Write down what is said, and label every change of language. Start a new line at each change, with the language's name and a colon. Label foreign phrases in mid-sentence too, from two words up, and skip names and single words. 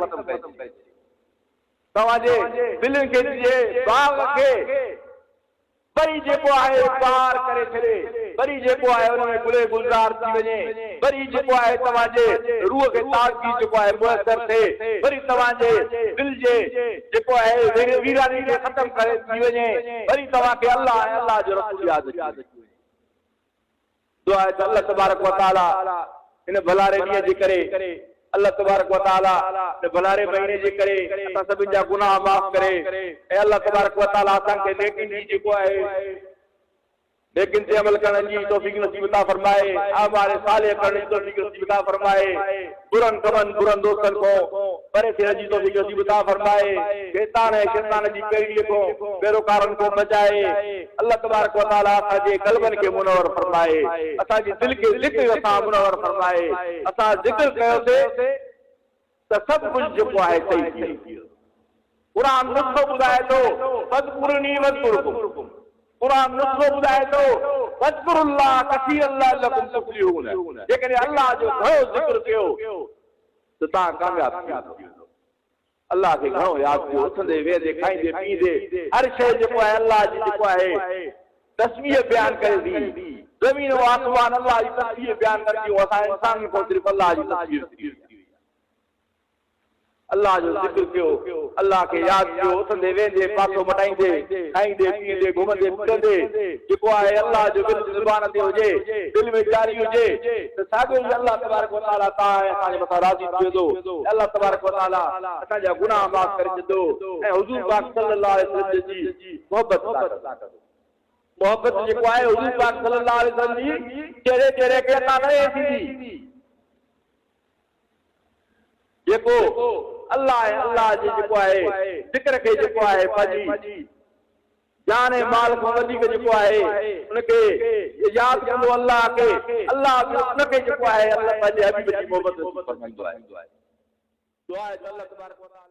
Sindhi: ख़तमु करे, तव्हांजे दिलनि खे ॾिजे बाग़ खे वरी जेको आहे पार करे छॾे, वरी जेको आहे हुन में गुले गुलज़ार थी वञे, वरी जेको आहे तव्हांजे रूह खे ताज़गी जेको आहे मुयसर थिए, वरी तव्हांजे दिलि जे जेको आहे वीरानी खे ख़तमु करे थी वञे, वरी तव्हांखे अल्लाह ऐं अल्लाह जो रसूल यादि अचे। दुआ आहे त अल्लाह तबारक व तआला हिन भलारे ॾींहं जे करे, अल्लाह तबारक व तआला हिन भलारे महीने जे करे असां सभिनि जा गुनाह माफ़ करे, ऐं अल्लाह तबारक व तआला असांखे नेकिन जी जेको आहे नेकिन ते अमल करण जी तौफ़ीक़ नसीब अता फरमाए, आमाल सालिह करण जी तौफ़ीक़ नसीब अता फरमाए, बुरन कमन बुरन दोस्तन को परे थियण जी तौफ़ीक़ नसीब अता फरमाए, शैतान ऐं शैतान जी पेड़ीअ को पैरोकारनि को बचाए। अल्लाह तबारक व तआला असांजे क़ल्बनि खे मुनव्वर फरमाए, असांजी दिलि खे ज़िक्र सां मुनव्वर फरमाए। असां ज़िक्र कयोसीं त सभु कुझु जेको आहे सही थी वियो। क़ुरान नुस्ख़ो ॿुधाए थो
Arabic: فاذكروني أذكركم,
Sindhi: क़ुरान नुस्ख़ो ॿुधाए थो
Arabic: فاذكروا الله كثيرا لعلكم تفلحون.
Sindhi: जेकॾहिं अल्लाह जो घणो ज़िक्र कयो त तव्हां कामयाब थी वेंदो। अल्लाह खे घणो यादि कयो, उथंदे वेहंदे खाईंदे पीअंदे हर शइ जेको आहे अल्लाह जी जेको आहे तस्बीह बयान करे थी। ज़मीन और आसमान अल्लाह जी तस्बीह
Urdu: بیان کرتی ہو.
Sindhi: असां इंसान को सिर्फ़ अल्लाह जी तस्बीह थी। अल्लाह जो ज़िक्र कयो, अल्लाह के याद कयो, उथंदे वेंदे पासो मटाईंदे खाईंदे पीअंदे घुमंदे फिरंदे जेको आहे अल्लाह जो विर्द ज़ुबान ते हुजे, दिल में जारी हुजे त साॻियो ई अल्लाह तबारक व तआला तव्हां असांजे मथां राज़ी थी वेंदो। अल्लाह तबारक व तआला असांजा गुनाह माफ़ करे ॾींदो ऐं हुज़ूर पाक
Arabic: صلى الله عليه وسلم
Sindhi: जी मोहब्बत जेको आहे हुज़ूर पाक
Arabic: صلى الله عليه وسلم
Sindhi: जी चेहरे चेहरे खे अता न थींदी। जेको अल्लाह ऐं अल्लाह जे जेको आहे ज़िक्र खे जेको आहे पंहिंजी जान ऐं माल खां वधीक जेको आहे उनखे यादि कंदो अल्लाह खे, अल्लाह उनखे जेको आहे अल्लाह पंहिंजे हबीब जी मोहबत फरमाईंदो आहे। दुआ आहे अल्लाह तबारक व तआला